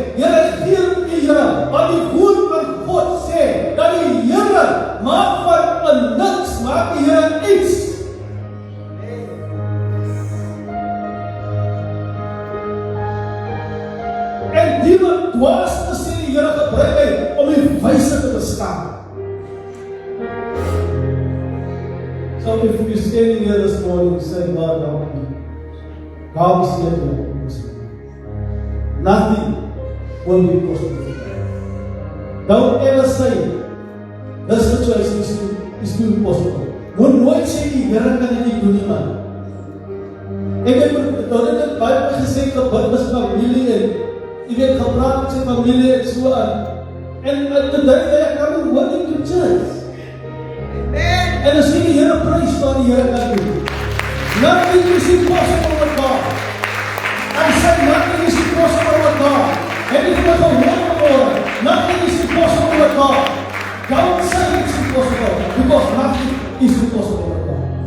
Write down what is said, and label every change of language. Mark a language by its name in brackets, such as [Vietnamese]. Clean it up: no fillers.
[Afrikaans] Here, gee U, Here, wat die woord van God sê, dat die Here maak van 'n niks, maak die Here iets. En die wat dwaas is, sê die Here gebruik hy om die wyse te bestaan. [English] So if you're standing here this morning saying, God, help me. God is here to help you. Nothing will be possible. Don't ever say, this situation is too impossible. [Afrikaans] Moet nooit sê, die Here kan dit nie doen nie, man. Ek het dit baie gesê, gebid met familie en jy weet, gepraat met sy familie en so aan. En [English] today they are coming willing to church. [Afrikaans] En as jy die Here prys wat die Here kan doen. [English] Nothing is impossible with God. I said nothing is impossible with God. [Afrikaans] En ek het gehoor, [English] nothing is impossible with God. Don't say it's impossible. Because nothing is impossible with God.